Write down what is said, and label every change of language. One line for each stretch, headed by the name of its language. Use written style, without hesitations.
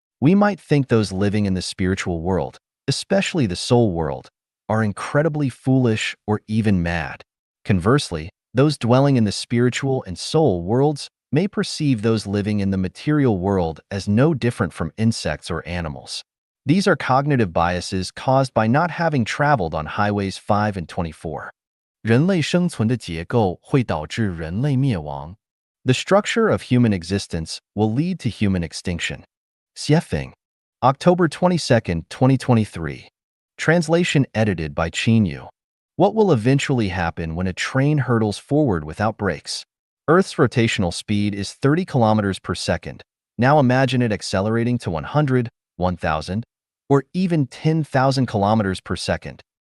English: We might think those living in the spiritual world, especially the soul world, are incredibly foolish or even mad. Conversely, those dwelling in the spiritual and soul worlds may perceive those living in the material world as no different from insects or animals. These are cognitive biases caused by not having traveled on highways 5 and 24.
Chinese: 人类生存的结构会导致人类灭亡。
English: The structure of human existence will lead to human extinction. Xiefeng, October 22, 2023. Translation edited by Chinyu. What will eventually happen when a train hurtles forward without brakes? Earth's rotational speed is 30 kilometers per second. Now imagine it accelerating to 100, 1,000, or even 10,000 kilometers per second.